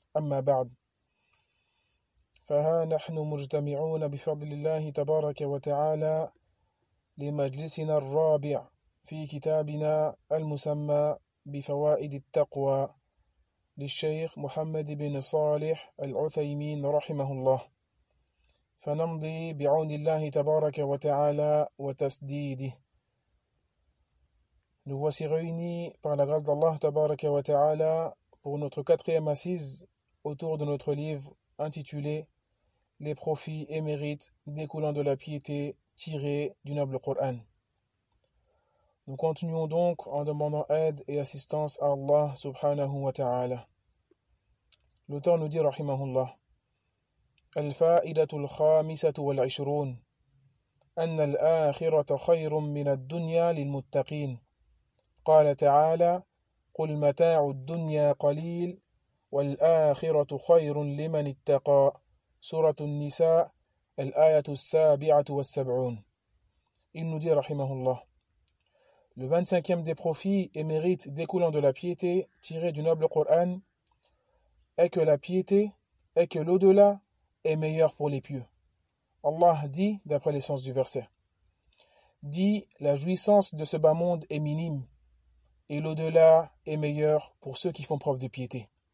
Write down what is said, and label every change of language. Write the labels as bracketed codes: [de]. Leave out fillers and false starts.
[ar] أما بعد، فها نحن مجتمعون بفضل الله تبارك وتعالى لمجلسنا الرابع في كتابنا المسمى بفوائد التقوى للشيخ محمد بن صالح العثيمين رحمه الله، فنمضي بعون الله تبارك وتعالى وتسديده. [fr] Nous voici réunis par la grâce d'Allah [ar] تبارك وتعالى [fr] pour notre quatrième assise autour de notre livre intitulé Les profits et mérites découlant de la piété tirés du noble Coran. Nous continuons donc en demandant aide et assistance à Allah subhanahu wa ta'ala. L'auteur nous dit, rahimahullah, [ar] الفائدة الخامسة والعشرون أن الآخرة خير من الدنيا للمتقين. قال تعالى قل متاع الدنيا قليل والآخرة خير لمن اتقى. سورة النساء الآية 77. [fr] Il nous dit, rahimahullah, le 25e des profits et mérites découlant de la piété tirés du noble Coran est que la piété est que l'au-delà est meilleur pour les pieux. Allah dit, d'après l'essence du verset, dit la jouissance de ce bas monde est minime et l'au-delà est meilleur pour ceux qui font preuve de piété.